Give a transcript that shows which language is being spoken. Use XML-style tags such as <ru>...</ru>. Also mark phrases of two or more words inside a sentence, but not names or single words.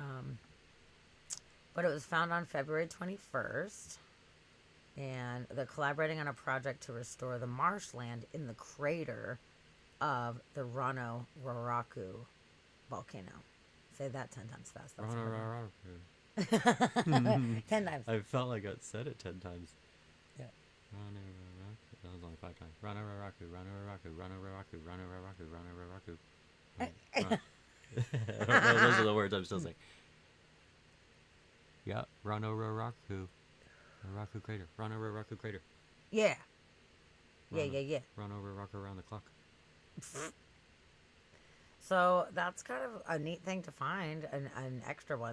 <en>But it was found on February 21st, and they're collaborating on a project to restore the marshland in the crater of the Rano Raraku volcano. Say that 10 times fast. That's Rana, a hard rara, one. rara. 10 times. I felt like I said it 10 times. Yeah. Rana, rara. That was only 5 times. Rana, raraku, rana, raraku, rana, raraku, rana, raraku, rana, raraku. No, those are the words I'm still saying. Yeah, run over Raku crater. Run over Raku crater. Yeah. Yeah, Run, yeah, yeah. Run over Raku around the clock. So that's kind of a neat thing to find, an extra one.</en>